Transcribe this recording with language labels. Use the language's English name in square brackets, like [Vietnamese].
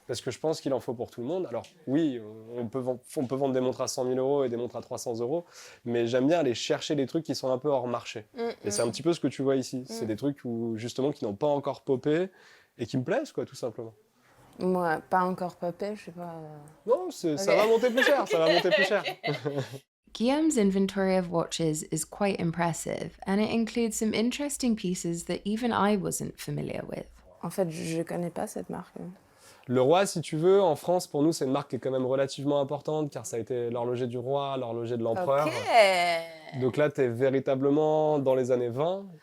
[French] Parce que je pense qu'il en faut pour tout le monde. Alors oui, on peut vendre des montres à 100 000 euros et des montres à 300 euros, mais j'aime bien aller chercher des trucs qui sont un peu hors marché. Et c'est un petit peu ce que tu vois ici. C'est des trucs justement qui n'ont pas encore popé et qui me plaisent, quoi, tout simplement. Moi, pas encore popé, je sais pas. Non, ça va monter plus cher, ça va monter plus cher. [English] Guillaume's inventory of watches is quite impressive, and it includes some interesting pieces that even I wasn't familiar with. [French] En fait, je connais pas cette marque. Le Roi, si tu veux, en France, pour nous, c'est une marque qui est quand même relativement importante, car ça a été l'horloger du roi, l'horloger de l'empereur. Ok. Donc là, tu es véritablement dans les années 20.